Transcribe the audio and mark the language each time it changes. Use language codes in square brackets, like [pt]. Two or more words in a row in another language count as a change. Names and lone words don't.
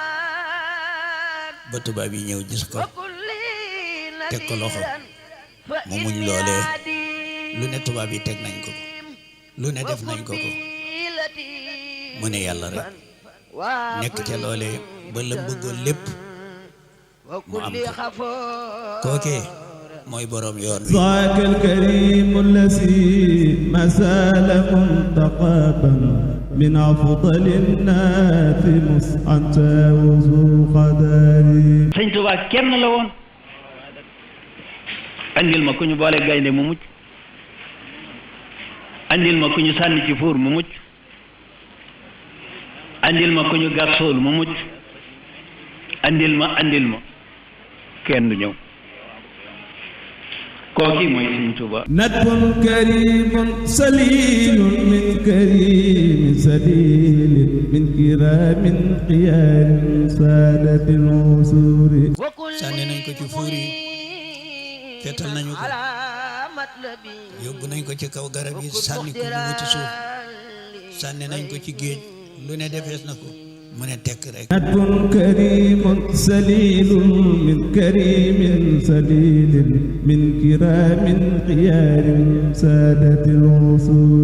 [wo] ba tubaab yi ñëw gis ko teg ko loxo mu muñ loolee lu ne tubaab yi teg nañ ko lu ne def nañ ko mu ne yàlla rek nekk ca loolee ba la bëggoon lépp mu am ko kookee mooy borom yoon wi [ar] ذاك الكريم الذي ما زال منتقبا من أفضل الناس مسعة وذو قدر [wo] sëñ Tuubaa kenn la woon andil ma ku ñu boole gaynde mu mucc andil ma ku ñu sànni ci fuur mu mucc andil ma ku ñu garsool mu mucc andil ma kenn du ñëw kooki mooy sëñ Tuubaa [ar] ندب كريم سليل من كريم سليل من كرام قيام سادة العصور [wo] sànni nañ ko ci fuur yi fetal nañu ko yóbbu nañ ko ci kaw garab yi sànni ko mu wuti suuf sànni nañ ko ci géej lu ne defees na ko mu ne tekk rek [ar] ندب كريم سليل من كريم سليل من كرام قيام سادة العصور